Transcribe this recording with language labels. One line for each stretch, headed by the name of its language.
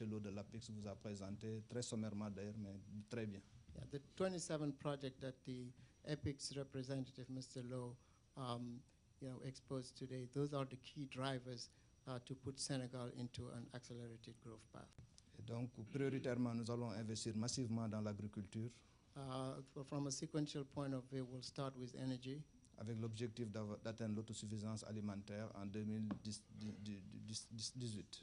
French: Lo de l'APIX vous a présentés, très sommairement d'ailleurs, mais très bien.
English: Yeah, the 27 project that the EPIC's representative, Mr. Lowe, exposed today, those are the key drivers to put Senegal into an accelerated growth path.
French: Et donc, prioritairement, nous allons investir massivement dans l'agriculture
English: From a sequential point of view, we'll start with energy
French: avec l'objectif d'atteindre l'autosuffisance alimentaire en 2018.